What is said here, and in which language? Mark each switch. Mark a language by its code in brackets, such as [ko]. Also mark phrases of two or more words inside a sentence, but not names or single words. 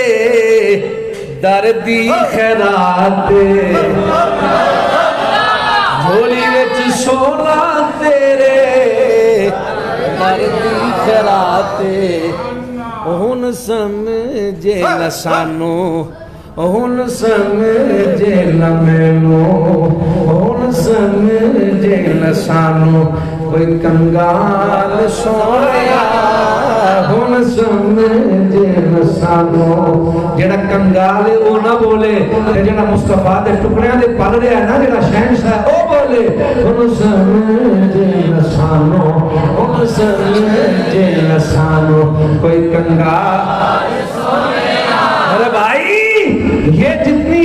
[pa] دردی خیرات جھولی وچ سونا تیرے دردی خیرات ہن سمجھے نہ سانو ہن سمجھے نہ مینوں ہن سمجھے نہ سانو کوئی کنگال سونیا ہن سمجھے نہ سانو جڑا کنگال ہے وہ نہ بولے تے جڑا مصطفیٰ دے ٹکڑیاں دے پل رہا ہے نا جڑا شہنشاہ ہے وہ بولے ہن سمجھے نہ سانو ہن سمجھے نہ سانو کوئی کنگال سونیا [ur] ارے بھائی یہ جتنی